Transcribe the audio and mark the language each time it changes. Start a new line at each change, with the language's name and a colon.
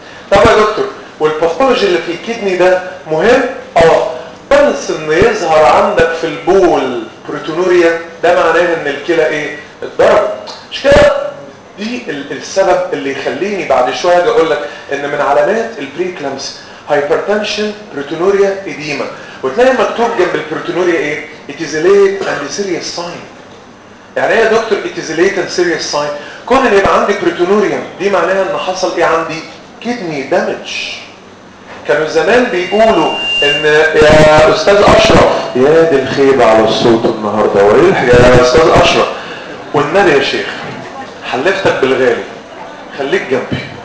Arabic: طب يا دكتور والباثولوجي اللي في الكيدني ده مهم؟ بس ان يظهر عندك في البول بروتونوريا ده معناه ان الكلى ايه؟ اتضرب. مش كده؟ دي السبب اللي يخليني بعد شويه اجي اقول لك ان من علامات البريكلامس هايبرتنشن بروتونوريا إديما. وتلاقي مكتوب جنب البروتونوريا ايه؟
English: It is a late and serious sign.
Arabic: يعني ايه يا دكتور
English: It is a late and serious sign؟
Arabic: كون ان يبقى عندي بروتونوريا دي معناها ان حصل ايه عندي؟ كيدني دامج. كانوا زمان بيقولوا ان يا استاذ اشرف، يا دي الخيبة على الصوت النهاردة، وايه يا استاذ اشرف والنبي يا شيخ حلفتك بالغالي خليك جنبي.